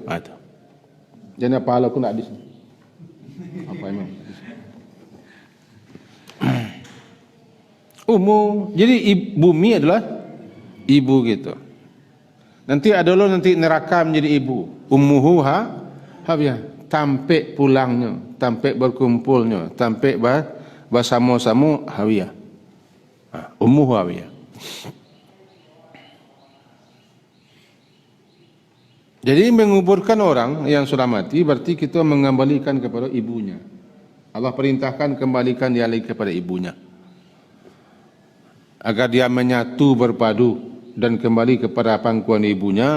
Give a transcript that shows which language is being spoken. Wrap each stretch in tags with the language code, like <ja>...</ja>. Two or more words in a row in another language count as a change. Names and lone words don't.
<id>Ada. Jadi pahala aku nak di sini. Apa emang? Jadi bumi adalah ibu gitu. Nanti ada lo nanti neraka menjadi ibu.</id> <ar>أمه هابية.</ar> <min>Tampek pulangnya, tampek berkumpulnya, tampek bersama-sama hawiyah.</min> <ar>أمه هاوية.</ar> <id>Jadi menguburkan orang yang sudah mati berarti kita mengembalikan kepada ibunya. Allah perintahkan kembalikan dia lagi kepada ibunya, agar dia menyatu berpadu dan kembali kepada pangkuan ibunya.</id>